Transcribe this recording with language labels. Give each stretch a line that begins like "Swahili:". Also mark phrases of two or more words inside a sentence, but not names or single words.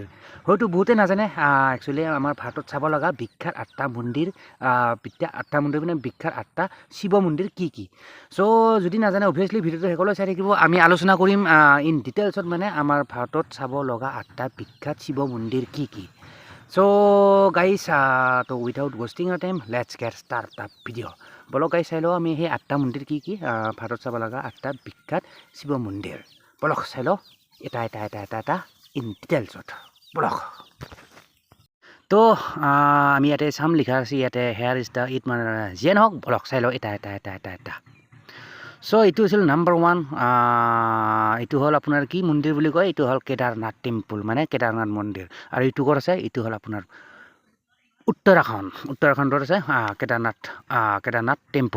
Assamese: হয়তো বহুতে নাজানে একচুৱেলি আমাৰ ভাৰতত চাব লগা বিখ্যাত 8টা মন্দিৰ, 8টা মন্দিৰ মানে বিখ্যাত 8টা শিৱ মন্দিৰ কি কি। চ' যদি নাজানে অভিয়াছলি ভিডিঅ'টো সকলোৱে চাই থাকিব। আমি আলোচনা কৰিম
English: in detailsত
Assamese: মানে আমাৰ ভাৰতত চাব লগা 8টা বিখ্যাত শিৱ মন্দিৰ কি কি।
English: So guys, so without wasting our time, let's get start the video.
Assamese: বলো গাইছ চাই লওঁ আমি সেই 8টা মন্দিৰ কি কি ভাৰতত চাব লগা 8টা বিখ্যাত শিৱ মন্দিৰ। বলক চাই লওঁ এটা
English: in detailsত।
Assamese: বলক। তো আমি ইয়াতে চাম লিখা আছে ইয়াতে
English: here is the it
Assamese: মানে যিয়ে নহওক বলক চাই লওঁ এটা। চ' এইটো আছিল নাম্বাৰ 1। এইটো হ'ল আপোনাৰ কি মন্দিৰ বুলি কয়, এইটো হ'ল কেদাৰনাথ টেম্পল মানে কেদাৰনাথ মন্দিৰ। আৰু এইটো ক'ত আছে, এইটো হ'ল আপোনাৰ উত্তৰাখণ্ডত আছে কেদাৰনাথ টেম্পল।